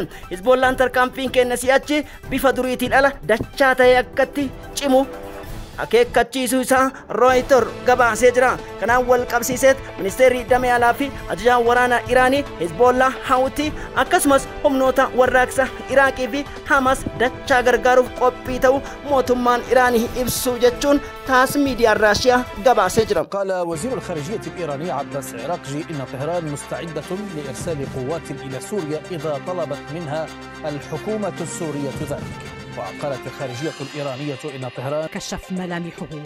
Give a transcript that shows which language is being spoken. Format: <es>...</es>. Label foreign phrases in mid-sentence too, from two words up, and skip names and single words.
<om>Hizbollaan tarkaanfiin keenya si'achi bifa duriitiin ala dachaa ta'e akkatti cimu akeekkachiisuu isaa Reuters gabaasee jira. Kanaan wal qabsiiseet ministeerri damee alaa fi ajajaan waraanaa Iraanii Hizbollaa Hawtii akkasumas humnoota warraaqsa Iraaqii fi Hamas dachaa gargaaruuf qophii ta'u mootummaan Iraanii ibsuu jechuun تاس ميديا الراشية قباسة جرم.</om> <ar>قال وزير الخارجية الإيراني عباس عراقجي إن طهران مستعدة لإرسال قوات إلى سوريا إذا طلبت منها الحكومة السورية ذلك. وقالت الخارجية الإيرانية إن طهران كشف ملامحه.</ar>